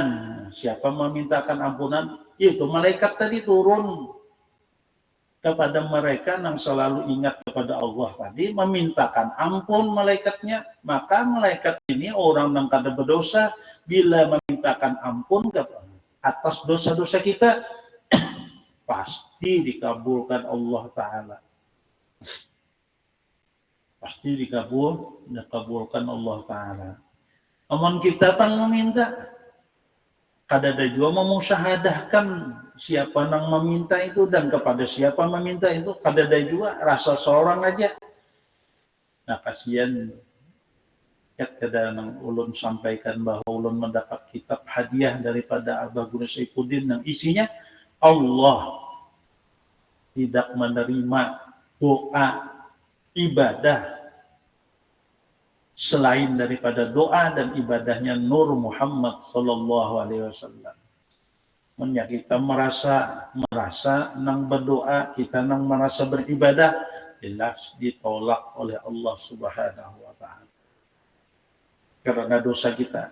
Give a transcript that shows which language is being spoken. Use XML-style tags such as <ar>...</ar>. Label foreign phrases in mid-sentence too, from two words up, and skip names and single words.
<id>Siapa memintakan ampunan? Itu malaikat tadi turun kepada mereka yang selalu ingat kepada Allah tadi, memintakan ampun malaikatnya. Maka malaikat ini orang yang kada berdosa, bila memintakan ampun atas dosa-dosa kita, pasti dikabulkan Allah Ta'ala. Pasti dikabulkan Allah Ta'ala.</id> <bjn>Amun kita pang meminta, kadada juga memusyahadahkan siapa nang meminta itu dan kepada siapa meminta itu, kadada juga rasa seorang aja.</bjn> <id>Nah, kasihan kada nang ulun sampaikan bahwa ulun mendapat kitab hadiah daripada Abah Guru Saifuddin yang isinya Allah tidak menerima doa ibadah selain daripada doa dan ibadahnya Nur Muhammad</id> <ar>صلى الله عليه وسلم.</ar> <id>Kita merasa nang berdoa, kita nang merasa beribadah, jelas ditolak oleh Allah</id> <ar>سبحانه وتعالى</ar> <id>karena dosa kita.</id>